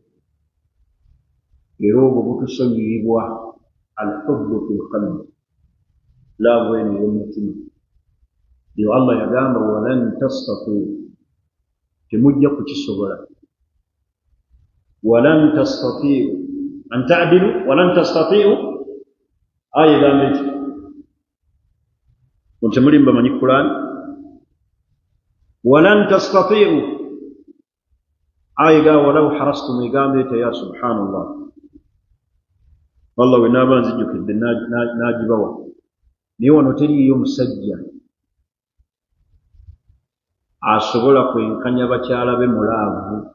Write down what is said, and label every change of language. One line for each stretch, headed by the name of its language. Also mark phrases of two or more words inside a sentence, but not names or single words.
Ganda: era obwo butusonyiibwa
Arabic: الحب في القلب
Ganda: laavu eno ey'omutima yo allah yagamba
Arabic: ولن تستطيعوا
Ganda: temujja kukisobola
Arabic: ولن تستطيعوا أن تعدلوا ولن تستطيعوا آية
Ganda: egamba eki temuli bamanyi Qur'an
Arabic: ولن تستطيعوا آية
Ganda: ga
Arabic: ولو حرصتم
Ganda: egamba eti
Arabic: يا سبحان الله والله
Ganda: we naaba nzijjukidde n'agibawa naye wano teriyo musajja asobola kwenkanya bakyala be mulaavu.